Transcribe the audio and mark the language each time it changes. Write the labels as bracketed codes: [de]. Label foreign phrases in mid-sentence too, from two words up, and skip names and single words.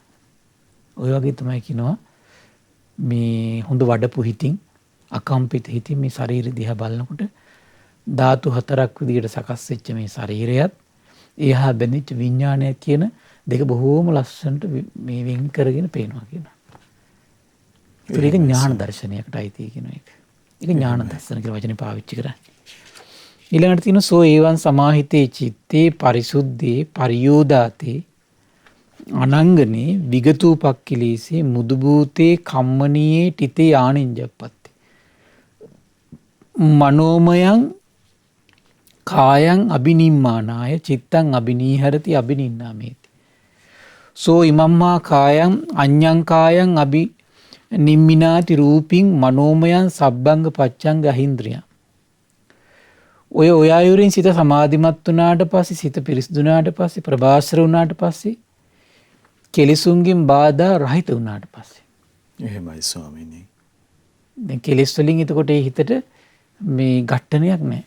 [si] ඔය වගේ තමයි කියනවා මේ හොඳ වඩපු හිතින් අකම්පිත හිතින් මේ ශරීරය දිහා බලනකොට ධාතු හතරක් විදිහට සකස් වෙච්ච මේ ශරීරයත් එහා බැඳිච්ච විඥානය කියන දෙක බොහෝම ලස්සනට මේ වෙන් කරගෙන පේනවා කියනවා. ඒක ඥාන දර්ශනයකට අයිති කියන එක. ඒක ඥාන දර්ශන කියලා වචනේ පාවිච්චි කරන්නේ. ඊළඟට තියෙන [pi] සෝ ඒවන් සමාහිතේ චිත්තේ පරිසුද්ධේ පරියෝදාතේ අනංගනේ විගතූපක්ඛිලීසේ මුදුබූතේ කම්මනීයේ තිතේ ආනින්ජප්පත්ති මනෝමයං කායං අබිනිම්මානාය චිත්තං අබිනීහරති අබිනින්නාමේති සෝ ඉමම්මා කායං අඤ්ඤං කායං අබි නිම්මිනාති රූපින් මනෝමයං සබ්බංග පච්ඡංග අහින්ද්‍රියං [si] ඔය ආයුරින් සිත සමාධිමත් වුණාට පස්සේ සිත පිරිසිදුනාට පස්සේ ප්‍රභාස්වර වුණාට පස්සේ කෙලෙසුන්ගෙන් බාධා රහිත වුණාට පස්සේ එහෙමයි ස්වාමීනි. දැන් කෙලෙස් වලින් එතකොට ඒ හිතට මේ ඝට්ටනයක් නැහැ.